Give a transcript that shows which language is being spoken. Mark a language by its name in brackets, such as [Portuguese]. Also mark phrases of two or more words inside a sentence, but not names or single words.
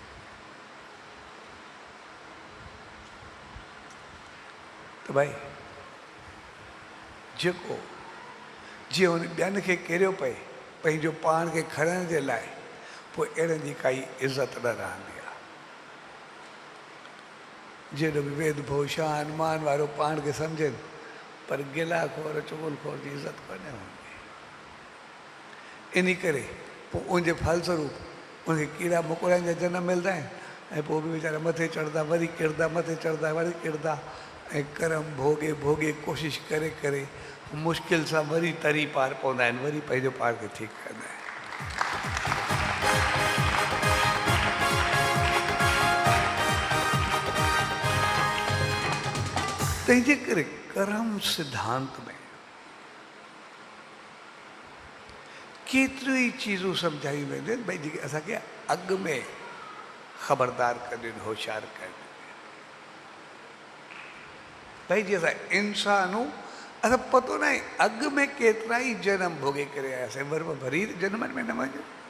[Sindhi] त भाई जेको जीअं हुन ॿियनि खे किरियो पए पंहिंजो पाण खे खणण जे लाइ पोइ अहिड़नि जी काई इज़त न रहंदी आहे जहिड़ो बि वेद भूषान मान वारो पाण खे सम्झनि पर गिला खोर चुगल खोर जी इज़त कोन्हे हूंदी इन करे पोइ उनजे फलस्वरूप उनखे कीड़ा मकोड़नि जा जनम मिलंदा आहिनि ऐं पोइ बि वीचारा मथे चढ़ंदा वरी किरंदा मथे चढ़ंदा वरी किरंदा ऐं कर्म भोगे भोगे कोशिशि करे करे मुश्किल सां वरी तरी पार पवंदा आहिनि वरी पंहिंजो पाण खे ठीकु कंदा आहिनि तंहिंजे करे कर्म सिद्धांत में केतिरियूं ई चीज़ूं सम्झायूं वेंदियूं आहिनि भई जेके असांखे अॻु में ख़बरदार कनि होशियारु कनि भई जीअं असां इंसानूं असां पतो न आहे अॻु में केतिरा ई जनम भोगे करे आयासीं वरी जनमनि में न वञो